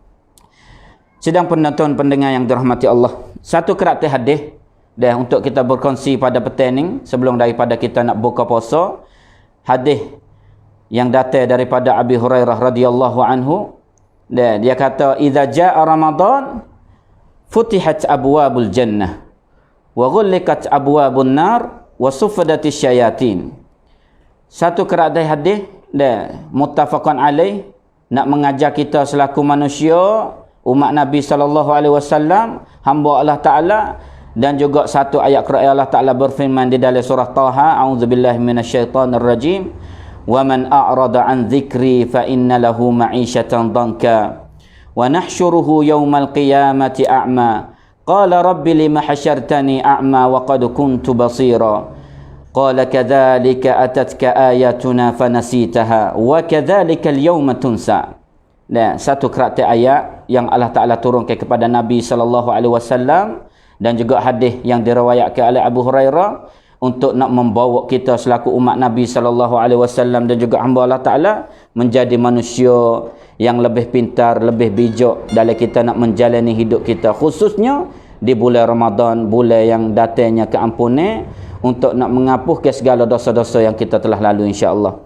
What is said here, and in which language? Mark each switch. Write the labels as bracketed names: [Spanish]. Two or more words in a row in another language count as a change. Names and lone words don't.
[Malay] Sedang penonton pendengar yang dirahmati Allah, satu kerat hadis dan untuk kita berkongsi pada petang ni sebelum daripada kita nak buka puasa. Hadis yang datang daripada Abi Hurairah [Arabic] رضي الله عنه. [Malay] Dan dia kata [Arabic] إذا جاء رمضان فتحت أبواب الجنة وغلقت أبواب النار وصفدت الشياطين. [Malay] Satu kerat hadis dan [Arabic] متفق عليه [Malay] nak mengajar kita selaku manusia umat Nabi SAW, hamba Allah [Arabic] Ta'ala, [Malay] dan juga satu ayat Quran Allah Ta'ala berfirman di dalam surah Taha, [Arabic] أعوذ بالله من الشيطان الرجيم ومن أعرض عن ذكري فإن له معيشة ضنكا ونحشره يوم القيامة أعمى قال رب لم حشرتني أعمى وقد كنت بصيرا قال كذلك أتتك آياتنا فنسيتها وكذلك اليوم تنسى. [Malay] Dan satu kerat ayat yang Allah Ta'ala turunkan kepada Nabi SAW dan juga hadis yang diriwayatkan oleh Abu Hurairah untuk nak membawa kita selaku umat Nabi SAW dan juga hamba Allah Ta'ala menjadi manusia yang lebih pintar, lebih bijak dalam kita nak menjalani hidup kita, khususnya di bulan Ramadan, bulan yang datangnya keampunan untuk nak menghapuskan segala dosa-dosa yang kita telah lalu insya-Allah.